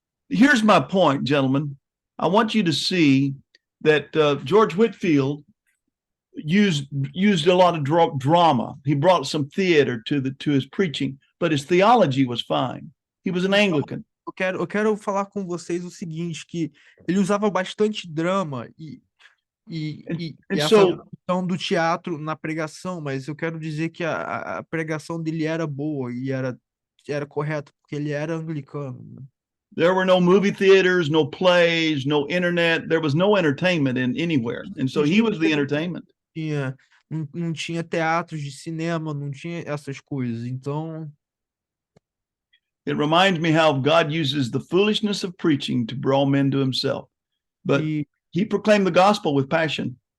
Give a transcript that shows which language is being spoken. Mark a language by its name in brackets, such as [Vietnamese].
[English] Here's my point, gentlemen. I want you to see that George Whitefield used a lot of drama. He brought some theater to his preaching, but his theology was fine. He was an Anglican. [Portuguese] Eu quero falar com vocês o seguinte, que ele usava bastante drama e essa questão do teatro na pregação, mas eu quero dizer que a pregação dele era boa e era correta, porque ele era anglicano, né? [English] There were no movie theaters, no plays, no internet. There was no entertainment anywhere. And so he was the entertainment. [Portuguese] Não tinha teatros de cinema, não tinha essas coisas. Então, [English] it reminds me how God uses the foolishness of preaching to draw men to himself. But he proclaimed the gospel with passion.